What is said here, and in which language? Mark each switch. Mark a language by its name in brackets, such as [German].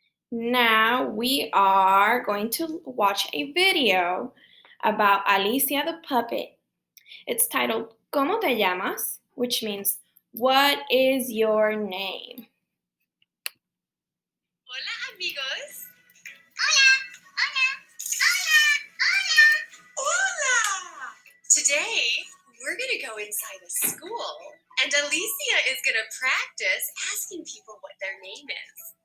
[English] Now we are going to watch a video about Alicia the puppet. It's titled [Spanish] ¿Cómo te llamas? [English] Which means, what is your name? [Spanish] Hola amigos. Hola, hola, hola, hola, hola. [English] Today, we're gonna go inside a school and Alicia is gonna practice asking people what their name is.